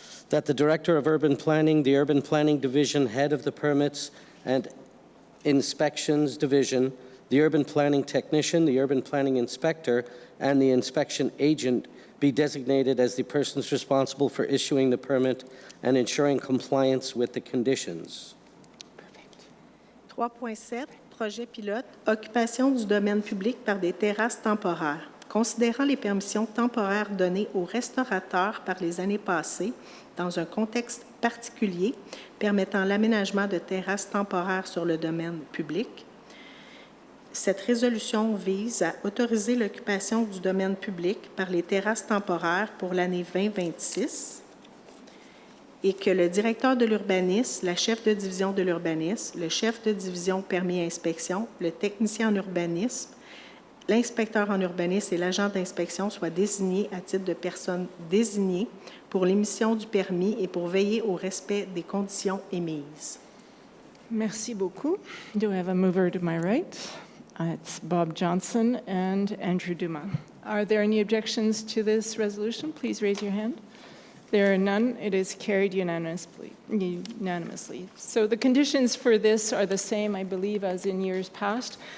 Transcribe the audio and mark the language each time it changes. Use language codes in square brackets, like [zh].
[en] That the Director of Urban Planning, the Urban Planning Division, Head of the Permits and Inspections Division, the Urban Planning Technician, the Urban Planning Inspector, and the Inspection Agent be designated as the persons responsible for issuing the permit and ensuring compliance with the conditions. [fr] 3.7, projet pilote, occupation du domaine public par des terrasses temporaires. Considérant les permissions temporaires données aux restaurateurs par les années passées, dans un contexte particulier permettant l'aménagement de terrasses temporaires sur le domaine public, cette résolution vise à autoriser l'occupation du domaine public par les terrasses temporaires pour l'année 2026 et que le directeur de l'urbanisme, la chef de division de l'urbanisme, le chef de division permis et inspection, le technicien en urbanisme, l'inspecteur en urbanisme et l'agent d'inspection soient désignés à titre de personnes désignées pour l'émission du permis et pour veiller au respect des conditions émises. Merci beaucoup. [en] Do I have a mover to my right? It's Bob Johnson and Andrew Dumas. Are there any objections to this resolution? Please raise your hand. There are none. It is carried unanimously. So the conditions for this are the same, I believe, as in years past.